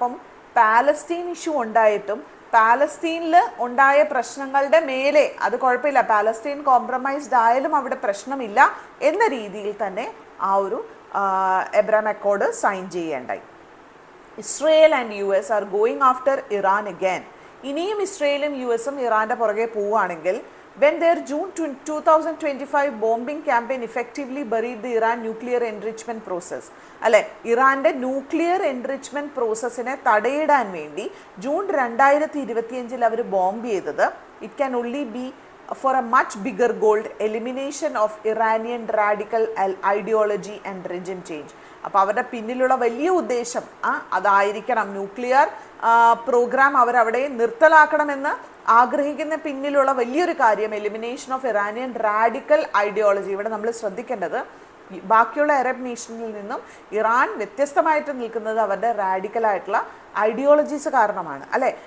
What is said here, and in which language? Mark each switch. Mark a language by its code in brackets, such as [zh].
[ml] അപ്പം Palestine issue ഉണ്ടായിട്ടും പാലസ്തീനിൽ ഉണ്ടായ പ്രശ്നങ്ങളുടെ മേലെ അത് കുഴപ്പമില്ല, പാലസ്തീൻ കോംപ്രമൈസ്ഡ് ആയാലും അവിടെ പ്രശ്നമില്ല എന്ന രീതിയിൽ തന്നെ ആ ഒരു Abraham Accord sign ചെയ്യേണ്ടായി. [en] Israel and US are going after Iran again. [ml] ഇനിയും ഇസ്രയേലും US-ഉം ഇറാൻ്റെ പുറകെ പോവുകയാണെങ്കിൽ [en] when their June 2025 bombing campaign effectively buried the Iran nuclear enrichment process [ml] അല്ലെ, ഇറാൻ്റെ ന്യൂക്ലിയർ എൻറിച്ച്മെൻറ്റ് പ്രോസസ്സിനെ തടയിടാൻ വേണ്ടി ജൂൺ 2025 അവർ ബോംബ് ചെയ്തത്, [en] It can only be for a much bigger goal, elimination of Iranian radical ideology and regime change. [ml] അപ്പോൾ അവരുടെ പിന്നിലുള്ള വലിയ ഉദ്ദേശം അതായിരിക്കണം. ന്യൂക്ലിയർ പ്രോഗ്രാം അവരവിടെ നിർത്തലാക്കണമെന്ന് ആഗ്രഹിക്കുന്ന പിന്നിലുള്ള വലിയൊരു കാര്യം elimination of Iranian radical ideology. ഇവിടെ നമ്മൾ ശ്രദ്ധിക്കേണ്ടത് ബാക്കിയുള്ള അറബ് നേഷനിൽ നിന്നും ഇറാൻ വ്യത്യസ്തമായിട്ട് നിൽക്കുന്നത് അവരുടെ റാഡിക്കലായിട്ടുള്ള ഐഡിയോളജീസ് കാരണമാണ് അല്ലേ.